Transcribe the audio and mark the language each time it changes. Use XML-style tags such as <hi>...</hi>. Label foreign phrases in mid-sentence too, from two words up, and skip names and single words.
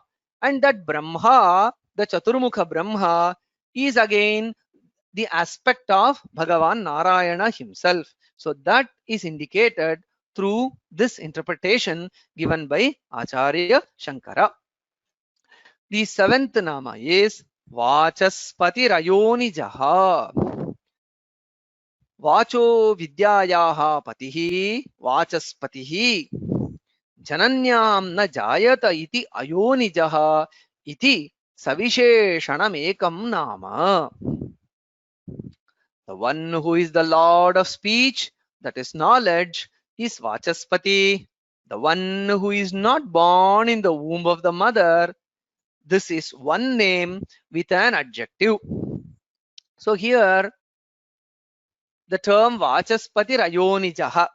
<en>And that Brahma, the Chaturmukha Brahma, is again the aspect of Bhagavan Narayana himself. So that is indicated through this interpretation given by Acharya Shankara. The seventh nama is Vachaspati Rayonijaha.</en> <sa>Vacho Vidyayaha Patihi Vachaspatihi Jananyam na Jayata iti Ayonijaha iti Savisheshanam ekam nama.</sa> <en>The one who is the Lord of speech, that is knowledge, is Vachaspati. The one who is not born in the womb of the mother, this is one name with an adjective. So here, the term Vachaspati Ayonijaha.</en>